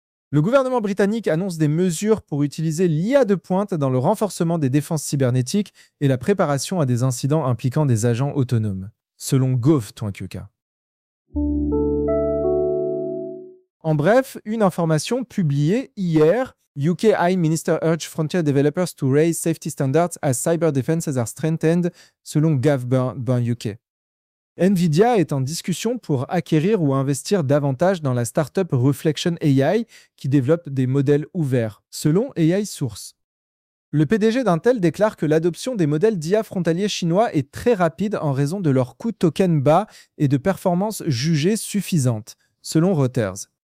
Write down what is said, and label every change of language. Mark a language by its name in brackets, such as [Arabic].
[French] Le gouvernement britannique annonce des mesures pour utiliser l'IA de pointe dans le renforcement des défenses cybernétiques et la préparation à des incidents impliquant des agents autonomes, selon Gov.Twenka. En bref, une information publiée hier. [English] UK High Minister urge frontier developers to raise safety standards as cyber defenses are strengthened, [French] selon [English] Gov.UK. [French] Nvidia est en discussion pour acquérir ou investir davantage dans la startup Reflection AI qui développe des modèles ouverts, selon AI Source. Le PDG d'Intel déclare que l'adoption des modèles d'IA frontaliers chinois est très rapide en raison de leur coût token bas et de performances jugées suffisantes, selon Reuters.